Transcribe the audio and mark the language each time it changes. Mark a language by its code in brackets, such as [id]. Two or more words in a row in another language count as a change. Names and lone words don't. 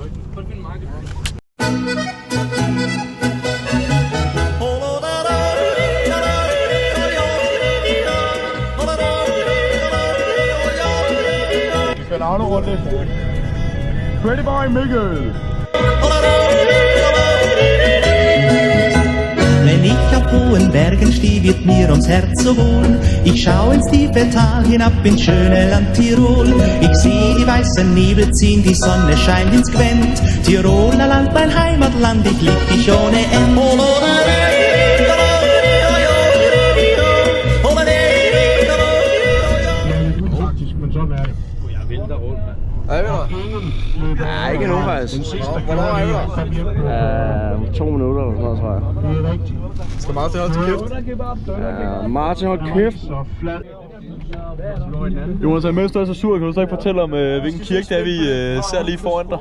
[da] Vi skal navne rundt. [en] Pretty boy Mikkel. [de] Wenn ich auf hohen Bergen stehe, wird mir ums Herz so wohl. Ich schau ins tiefe Tal hinab ins schöne Land Tirol. Ich sehe die weißen Nebel ziehen, die Sonne scheint ins Gwent. Tiroler Land, mein Heimatland, ich lieb dich ohne Ende. [da] Ja, ikke nu faktisk. Hvornår er vi der? 2 minutter eller sådan noget, tror jeg. Skal Martin holde til kæft? Martin, hold kæft. Jonas, er mest så sur. Kan du så ikke fortælle om, hvilken kirke det er, vi ser lige foran dig?